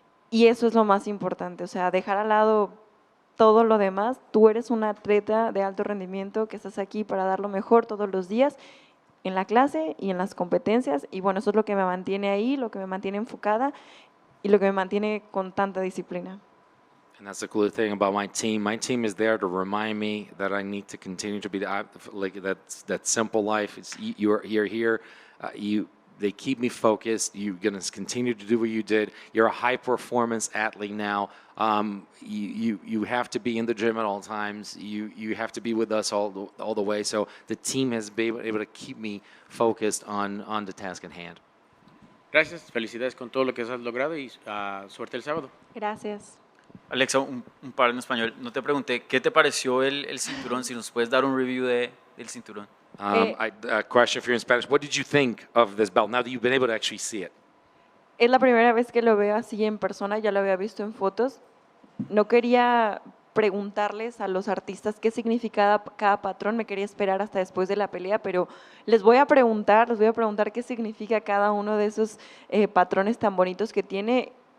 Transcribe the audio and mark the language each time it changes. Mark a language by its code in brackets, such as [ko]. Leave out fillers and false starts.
[es] y eso es lo más importante, o sea, dejar al lado todo lo demás, tú eres una atleta de alto rendimiento que estás aquí para dar lo mejor todos los días en la clase y en las competencias y bueno, eso es lo que me mantiene ahí, lo que me mantiene enfocada y lo que me mantiene con tanta disciplina. [en] And that's the cool thing about my team. My team is there to remind me that I need to continue to be like that simple life. You're here. They keep me focused. You're going to continue to do what you did. You're a high performance athlete now. You have to be in the gym at all times. You have to be with us all the way. So the team has been able to keep me focused on the task at hand. [es] Gracias. Felicidades con todo lo que has logrado y suerte el sábado. Gracias. Alexa, un par en español. No te pregunté, ¿qué te pareció el cinturón? Si nos puedes dar un review del cinturón. [en] A question for you in Spanish. What did you think of this belt now that you've been able to actually see it? [es] Es la primera vez que lo veo así en persona, ya lo había visto en fotos. No quería preguntarles a los artistas qué significa cada patrón, me quería esperar hasta después de la pelea, pero les voy a preguntar qué significa cada uno de esos patrones tan bonitos que tiene.